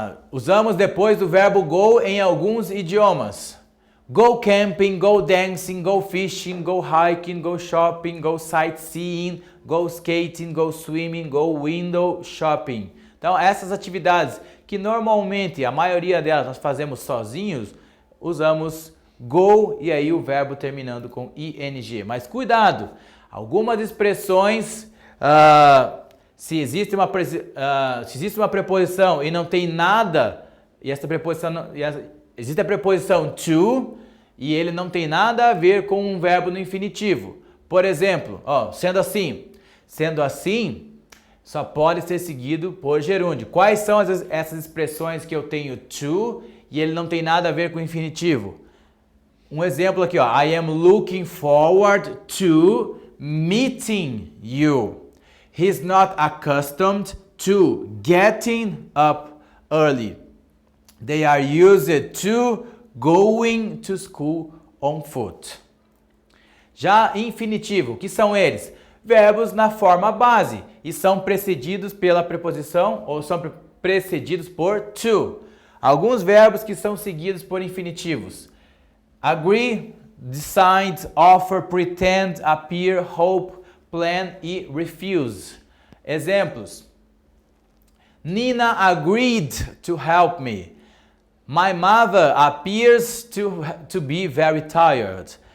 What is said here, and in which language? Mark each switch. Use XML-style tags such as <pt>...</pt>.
<pt>Usamos depois do verbo go em alguns idiomas.</pt> <en>Go camping, go dancing, go fishing, go hiking, go shopping, go sightseeing, go skating, go swimming, go window shopping.</en> <pt>Então, essas atividades que normalmente, a maioria delas nós fazemos sozinhos, usamos go e aí o verbo terminando com ing. Mas cuidado, algumas expressões, se existe uma preposição e não tem nada, e essa preposição, existe a preposição to e ele não tem nada a ver com um verbo no infinitivo. Por exemplo, sendo assim, só pode ser seguido por gerúndio. Quais são essas expressões que eu tenho to e ele não tem nada a ver com o infinitivo? Um exemplo aqui,</pt> <en>I am looking forward to meeting you. He's not accustomed to getting up early. They are used to going to school on foot.</en> <pt>Já infinitivo, que são eles? Verbos na forma base e são precedidos pela preposição ou são precedidos por to. Alguns verbos que são seguidos por infinitivos.</pt> <en>Agree, decide, offer, pretend, appear, hope, plan e refuse. Exemplos. Nina agreed to help me. My mother appears to be very tired.</en>